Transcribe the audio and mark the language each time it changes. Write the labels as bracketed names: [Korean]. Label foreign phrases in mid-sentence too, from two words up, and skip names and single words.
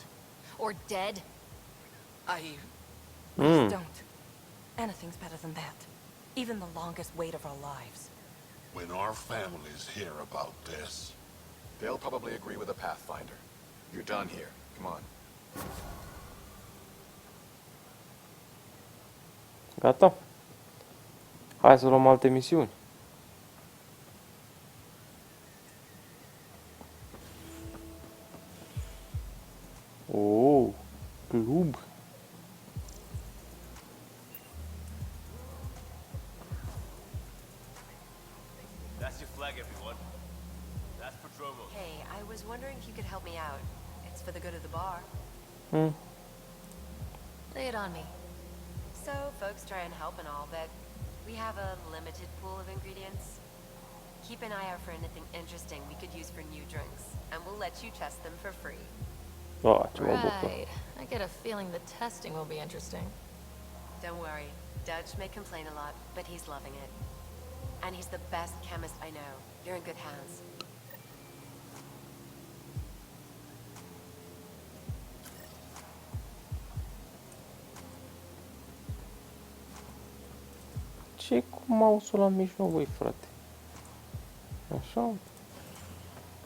[English] Or dead? Please don't. Anything's better than that. Even the longest wait of our lives. When our families hear about this... They'll probably agree with the Pathfinder. You're done here. Come on. [Romanian] Gata? Hai să luăm alte misiuni. [English] Oh, club. That's your flag, everyone. That's Patromo. Hey, I was wondering if you could help me out. It's for the good of the bar. Lay it on me. So, folks try and help and all, but we have a limited pool of ingredients. Keep an eye out for anything interesting we could use for new drinks, and we'll let you test them for free. [Romanian] Oh, ce mă bucur. [English] Right. I get a feeling the testing will be interesting. Don't worry. Dutch may complain a lot, but he's loving it. And he's the best chemist I know. You're in good hands. [Romanian] Ce cu mouse-ul la mijloc, băi, frate?